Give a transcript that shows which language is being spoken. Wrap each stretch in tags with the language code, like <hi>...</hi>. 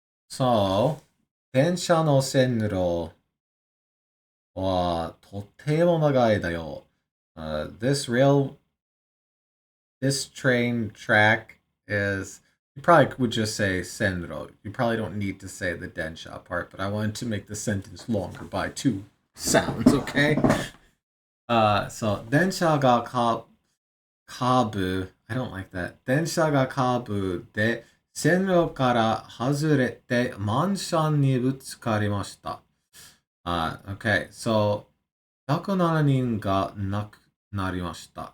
<ja>So, 電車の線路はとても長いだよ。</ja> <en>This train track is, you probably would just say senro. You probably don't need to say the densha part, but I wanted to make the sentence longer by two sounds, okay? So,</en> <ja>電車がカーブ、</ja> <en>I don't like that.</en> <ja>電車がカーブで線路から外れてマンションにぶつかりました。 Okay, so 107人が亡くなりました。</ja>